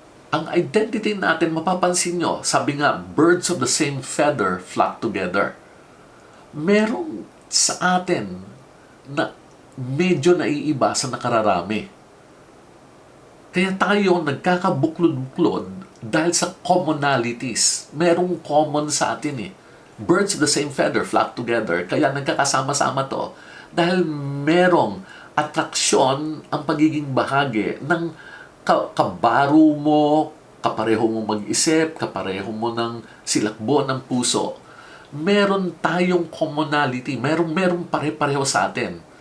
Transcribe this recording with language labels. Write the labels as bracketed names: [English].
[Filipino] Ang identity natin, mapapansin nyo, sabi nga, [English] birds of the same feather flock together. [Filipino] Merong sa atin na medyo naiiba sa nakararami. Kaya tayo nagkakabuklod-buklod dahil sa commonalities. Merong common sa atin eh. [English] Birds of the same feather flock together. [Filipino] Kaya nagkakasama-sama to dahil merong atraksyon ang pagiging bahagi ng kabaro mo, kapareho mo mag-isip, kapareho mo ng silakbo ng puso. Meron tayong commonality, merong pare-pareho sa atin.